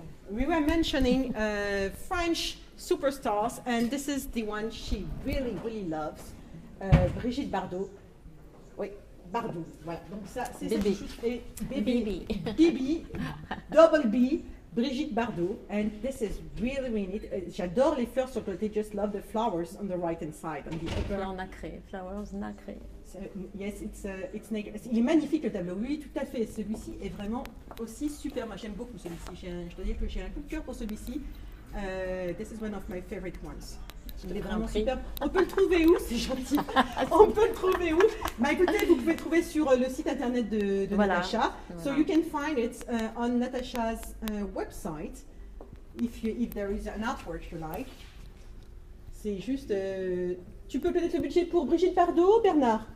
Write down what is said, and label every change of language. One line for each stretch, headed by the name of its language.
English: We were mentioning French superstars, and this is the one she really, really loves, Brigitte Bardot.
French: Oui, Bardot. Voilà. Donc ça, c'est Bibi. Bibi, double B.
English: Brigitte Bardot, and this is really neat.
French: J'adore les fleurs sur le côté.
English: Just love the flowers on the right hand side. On the upper.
French: Fleurs nacrées, flowers nacrées.
English: Yes, it's
French: il est magnifique le tableau. Oui, tout à fait. Celui-ci est vraiment aussi super. Moi, j'aime beaucoup celui-ci. Je dois dire que j'ai un coup de cœur pour celui-ci. This is one of my favorite ones. Il est vraiment super. On peut le trouver où? C'est gentil. On peut le trouver où? Bah écoutez, vous pouvez le trouver sur le site internet de voilà. Natacha. Voilà.
English: So you can find it on Natacha's website if there is an artwork you like.
French: C'est juste Tu peux peut-être le budget pour Brigitte Bardot, Bernard.